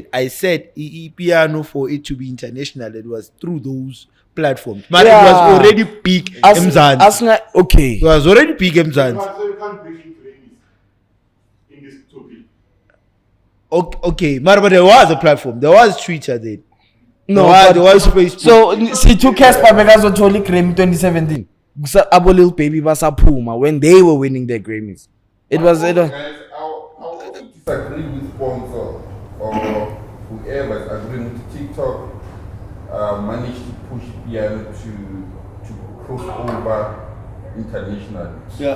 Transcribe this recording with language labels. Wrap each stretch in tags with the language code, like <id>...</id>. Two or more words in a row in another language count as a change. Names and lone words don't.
<en>I said piano for it to be international. It was through those platforms. But it was already peak Mzansi. Okay. It was already peak Mzansi. So you can't bring in Grammys. Okay, but there was a platform. There was Twitter then. No, there was Facebook.</en> <zu>So C2 Casper bekazothola iGrammy 2017. Abo Lil Baby basaphuma</zu> <en>when they were winning their Grammys. It was Guys, I also disagree with sponsor or whoever is agreeing with TikTok managed to push piano to cross over internationally. Yeah.</en>